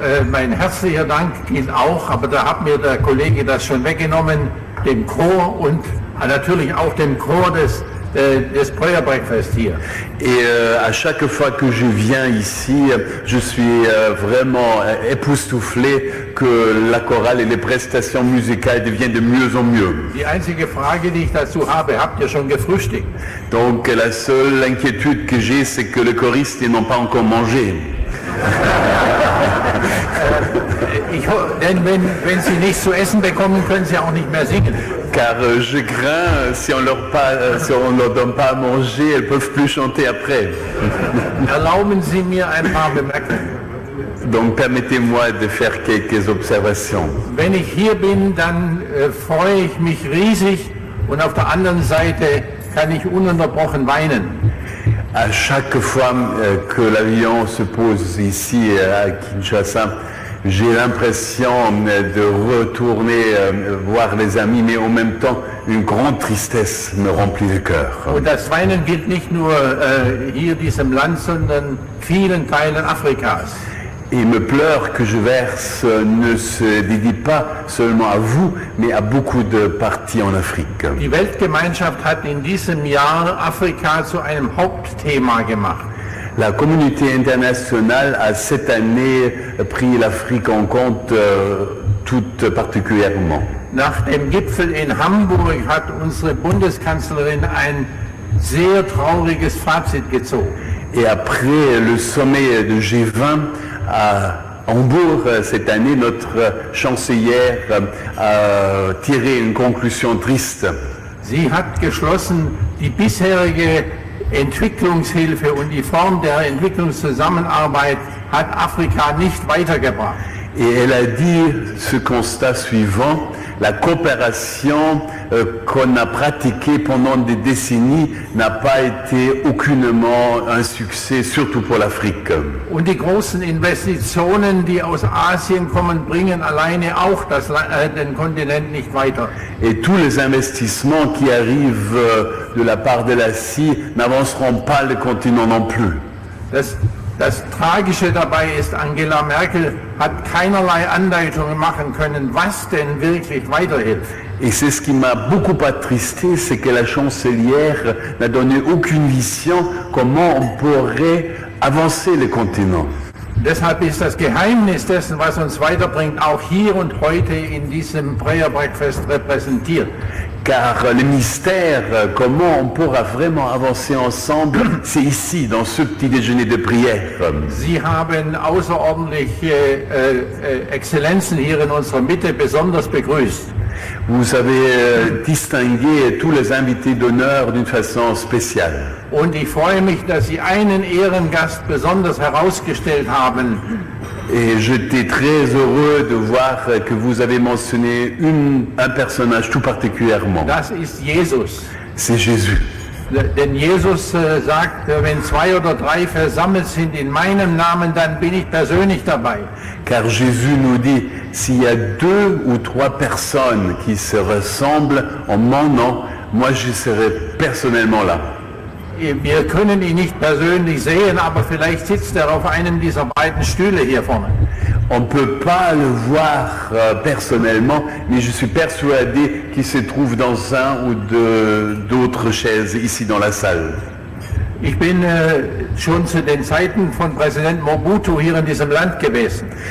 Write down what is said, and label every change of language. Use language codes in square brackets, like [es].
[de] Mein herzlicher Dank gilt auch, aber da hat mir der Kollege das schon weggenommen, dem Chor und natürlich auch dem Chor des Prayer Breakfast hier. [fr] Et à chaque fois que je viens ici, je suis vraiment époustouflé que la chorale et les prestations musicales deviennent de mieux en mieux. [de] Die einzige Frage, die ich dazu habe, habt ihr schon gefrühstückt? [fr] Donc la seule inquiétude que j'ai, c'est que les choristes n'ont pas encore mangé. [de] Denn wenn sie nichts zu essen bekommen, können sie auch nicht mehr singen. [fr] Car je crains, si on leur donne pas à manger, elles peuvent plus chanter après. [de] Erlauben Sie mir ein paar Bemerkungen. [fr] Donc permettez-moi de faire quelques observations. [de] Wenn ich hier bin, dann freue ich mich riesig und auf der anderen Seite kann ich ununterbrochen weinen. [fr] À chaque fois que l'avion se pose ici à Kinshasa, j'ai l'impression de retourner voir les amis, mais en même temps, une grande tristesse me remplit le cœur. [de] Und das Weinen gilt nicht nur hier diesem Land, sondern vielen Teilen Afrikas. [fr] Et me pleurs que je verse ne se dédie pas seulement à vous, mais à beaucoup de parties en Afrique. [de] Die Weltgemeinschaft hat in diesem Jahr Afrika zu einem Hauptthema gemacht. [fr] La communauté internationale a cette année pris l'Afrique en compte tout particulièrement. [de] Nach dem Gipfel in Hamburg hat unsere Bundeskanzlerin ein sehr trauriges Fazit gezogen. [fr] Et après le sommet de G20 à Hambourg cette année, notre chancelière a tiré une conclusion triste. [de] Sie hat geschlossen, die bisherige Entwicklungshilfe und die Form der Entwicklungszusammenarbeit hat Afrika nicht weitergebracht. [fr] Et elle a dit ce constat suivant, La coopération qu'on a pratiquée pendant des décennies n'a pas été aucunement un succès, surtout pour l'Afrique. [de] Und die großen Investitionen, die aus Asien kommen, bringen alleine auch den Kontinent nicht weiter. [fr] Et tous les investissements qui arrivent de la part de l'Asie n'avanceront pas le continent non plus. [de] Das Tragische dabei ist, Angela Merkel hat keinerlei Andeutungen machen können, was denn wirklich weiterhilft. [fr] Et c'est ce qui m'a beaucoup attristé, c'est que la chancelière n'a donné aucune vision comment on pourrait avancer le continent. [de] Deshalb ist das Geheimnis dessen, was uns weiterbringt, auch hier und heute in diesem Prayer Breakfast repräsentiert. [fr] Car le mystère, comment on pourra vraiment avancer ensemble, c'est ici, dans ce petit déjeuner de prière. [de] Sie haben außerordentliche Exzellenzen hier in unserer Mitte besonders begrüßt. [fr] Vous avez distingué tous les invités d'honneur d'une façon spéciale. [de] Und ich freue mich, dass Sie einen Ehrengast besonders herausgestellt haben. [fr] Et j'étais très heureux de voir que vous avez mentionné un personnage tout particulièrement. [de] Das ist Jesus. [fr] C'est Jésus. [de] Denn Jesus sagt, wenn 2 oder 3 versammelt sind in meinem Namen, dann bin ich persönlich dabei. [fr] Car Jésus nous dit, s'il y a 2 ou 3 personnes qui se ressemblent en mon nom, moi je serai personnellement là. [de] Wir können ihn nicht persönlich sehen, aber vielleicht sitzt er auf einem dieser beiden Stühle hier vorne. [fr] On ne peut pas le voir personnellement, mais je suis persuadé qu'il se trouve dans un ou d'autres chaises ici dans la salle. [de] Ich bin schon zu den Zeiten von Präsident Mobutu hier in diesem Land gewesen.